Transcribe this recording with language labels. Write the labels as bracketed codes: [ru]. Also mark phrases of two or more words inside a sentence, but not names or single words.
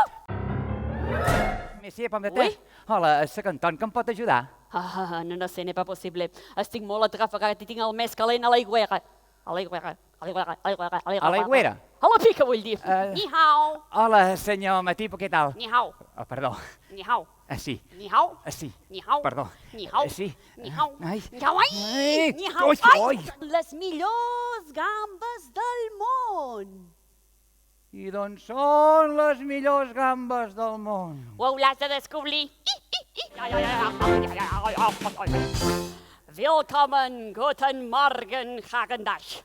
[ca] Messi, pom de te. Ui. Hola, soc en Ton, que em pot ajudar? No sé, [fr] n'est pas possible. [ca] Estic molt atrafegat i tinc el més calent a l'aigüera. A l'aigüera. A l'aigüera? A la pica, vull dir. [zh] 你好, [ca] Hola, senyor Matipo, què tal? [zh] 你好, [ca] Oh, perdó. [zh] 你好, [ca] Sí. [zh] 你好, [ca] Sí. [zh] 你好, [ca] Perdó. [zh] 你好, [ca] Sí. [zh] 你好, Ai. 你好, ai, Ai, 你好, ui, ai. ui. [ca] Les millors gambes del món. I d'on són les millors gambes del món? Ho hauràs de descobrir. [de] Willkommen, guten Morgen, Hagendash.